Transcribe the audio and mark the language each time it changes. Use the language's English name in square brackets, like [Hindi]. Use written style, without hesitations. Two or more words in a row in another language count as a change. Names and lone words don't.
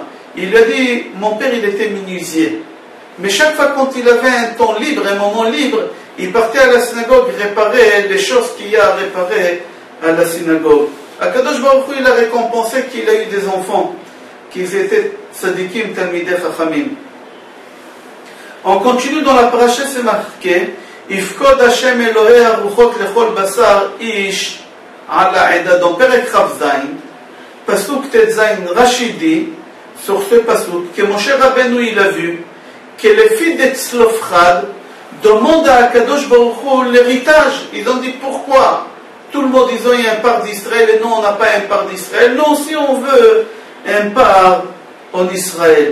[French] Il lui a dit, mon père il était menuisier. Mais chaque fois quand il avait un temps libre, un moment libre, il partait à la synagogue réparer les choses qu'il y a à réparer à la synagogue. [Hebrew] הקדוש ברוך הוא, [French] il a récompensé qu'il a eu des enfants, qu'ils étaient tzadikim, [Hebrew] תלמידי חכמים. [French] On continue dans la paracha, c'est marqué [Hebrew] יפקוד השם אלהי הרוחות לכל בשר איש על העדה, dans פרק כ ז, פסוק ט ז, [French] Rachidi, sur ce pasuk, que Moshe Rabbeinu il a vu, que les filles d'Etzlofchad demandent à Akadosh Baruch Hu l'héritage. Ils ont dit pourquoi tout le monde, ils ont eu un part d'Israël et nous on n'a pas un part d'Israël. Nous aussi on veut un part en Israël.